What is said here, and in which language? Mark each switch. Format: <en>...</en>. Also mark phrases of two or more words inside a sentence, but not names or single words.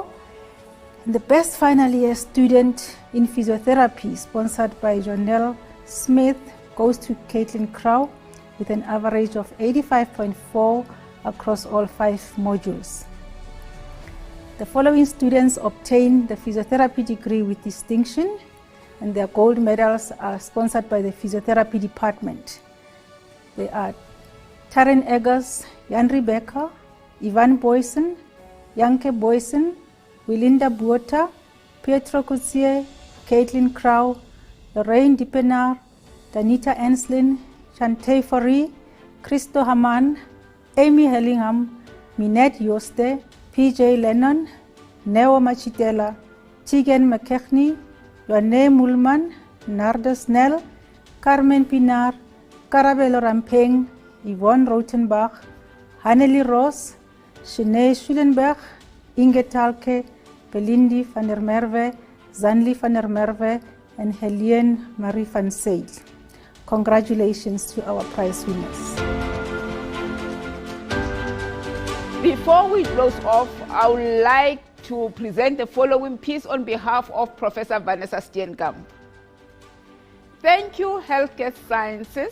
<en>And the best final year student in physiotherapy, sponsored by Jonelle Smith, goes to Caitlin Crow with an average of 85.4 across all 5 modules. The following students obtain the physiotherapy degree with distinction, and their gold medals are sponsored by the Physiotherapy Department. They are Karen Eggers, Jan Rebecca, Yvonne Booysens, Janke Booysens, Wilinda Buota, Pietro Coetzee, Caitlin Crow, Lorraine Dippenaar, Danita Enslin, Chante Fourie, Christo Haman, Amy Hellingham, Minette Jooste, PJ Lennon, Nyawo Machitela, Tegan McKechnie, Joanne Mulman, Narda Snell, Carmen Pinar, Karabelo Rampeng, Yvonne Rautenbach, Hannelie Roos, Shanae Schulenberg, Inge Talke, Belindi van der Merwe, Zanli van der Merwe, and Helene Marie van Seyl. Congratulations to our prize winners. Before we close off, I would like to present the following piece on behalf of Professor Vanessa Steenkamp. Thank you, Healthcare Sciences.</en>